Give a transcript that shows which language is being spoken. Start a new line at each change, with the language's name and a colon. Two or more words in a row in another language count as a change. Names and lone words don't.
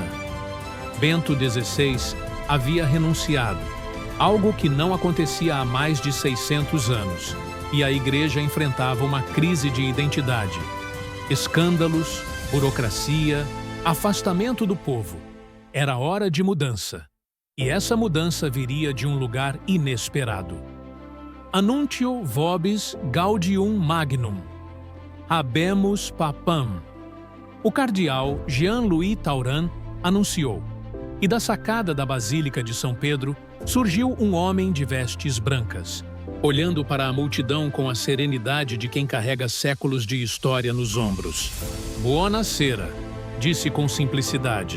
Portuguese: Bento XVI havia renunciado, algo que não acontecia há mais de 600 anos, e a Igreja enfrentava uma crise de identidade. Escândalos, burocracia, afastamento do povo. Era hora de mudança. E essa mudança viria de um lugar inesperado.
Latin: Annuncio vobis gaudium magnum. Habemus papam.
Portuguese: O cardeal Jean-Louis Tauran anunciou. E da sacada da Basílica de São Pedro surgiu um homem de vestes brancas, olhando para a multidão com a serenidade de quem carrega séculos de história nos ombros. Buonasera, disse com simplicidade.